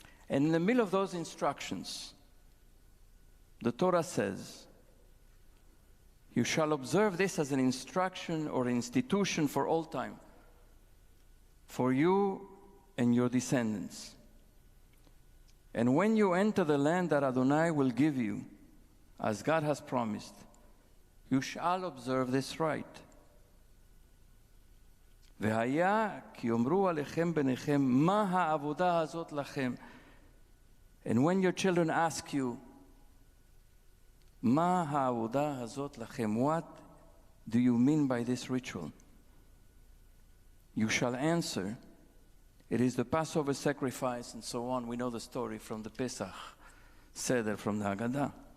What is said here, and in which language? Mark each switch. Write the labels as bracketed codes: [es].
[en] And in the middle of those instructions, the Torah says, you shall observe this as an instruction or institution for all time, for you and your descendants. And when you enter the land that Adonai will give you, as God has promised, you shall observe this rite. [he] והיה כי יאמרו עליכם בניכם מה העבודה הזאת לכם. [en] And when your children ask you, [he] מה העבודה הזאת לכם, [en] what do you mean by this ritual? You shall answer, it is the Passover sacrifice, and so on. We know the story from the Pesach Seder from the Haggadah.